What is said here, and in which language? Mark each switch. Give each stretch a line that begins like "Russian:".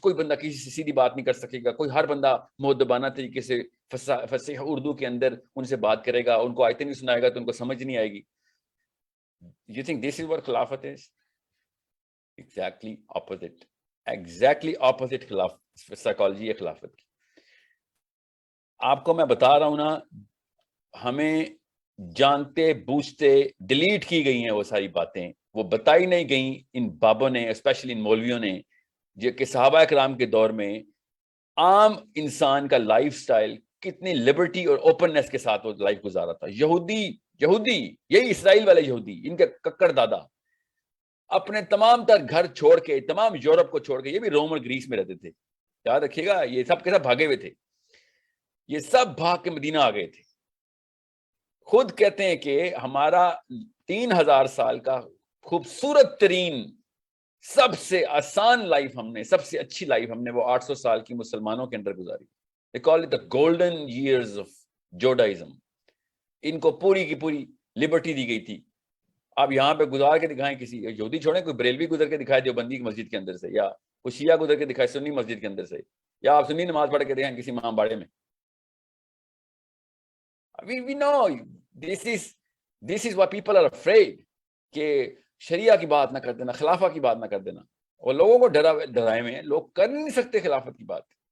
Urdu: کوئی بندہ کسی سے سیدھی بات نہیں کر سکے گا، کوئی ہر بندہ مؤدبانہ طریقے سے فصیح اردو کے اندر ان سے بات کرے گا، ان کو آیتیں نہیں سنائے گا تو ان کو سمجھ نہیں آئے گی.
English: You think this is what khilafat is? Exactly opposite. Exactly opposite psychology
Urdu: ہے خلافت کی. آپ کو میں بتا رہا ہوں نا, ہمیں جانتے بوجھتے ڈیلیٹ کی گئی ہیں وہ ساری باتیں, وہ بتائی نہیں گئیں ان بابوں نے, اسپیشلی ان مولویوں نے, جو کہ صحابہ اکرام کے دور میں عام انسان کا لائف سٹائل کتنی لبرٹی اور اوپننس کے ساتھ وہ لائف گزارا تھا. یہودی یہی اسرائیل والے یہودی, ان کے ککڑ دادا اپنے تمام تر گھر چھوڑ کے, تمام یورپ کو چھوڑ کے, یہ بھی روم اور گریس میں رہتے تھے, یاد رکھیے گا, یہ سب کے سب بھاگے ہوئے تھے, یہ سب بھاگ کے مدینہ آ گئے تھے. خود کہتے ہیں کہ ہمارا 3000 سال کا خوبصورت ترین سب سے آسان لائف ہم نے, سب سے اچھی لائف ہم نے وہ 800 سال کی مسلمانوں کے اندر گزاری.
English: They call it the golden years of Judaism.
Urdu: ان کو پوری کی پوری لبرٹی دی گئی تھی. آپ یہاں پہ گزار کے دکھائیں, کسی یہودی چھوڑیں, کوئی بریلوی گزر کے دکھائے دیوبندی کی مسجد کے اندر سے, یا کوئی شیعہ گزر کے دکھائے سنی مسجد کے اندر سے, یا آپ سنی نماز پڑھ کے دکھائیں کسی امام باڑے میں.
English: We know this is why people are afraid
Urdu: کہ شریعہ کی بات نہ کر دینا, خلافہ کی بات نہ کر دینا, اور لوگوں کو ڈرائے ہوئے ہیں, لوگ کر نہیں سکتے خلافت کی بات.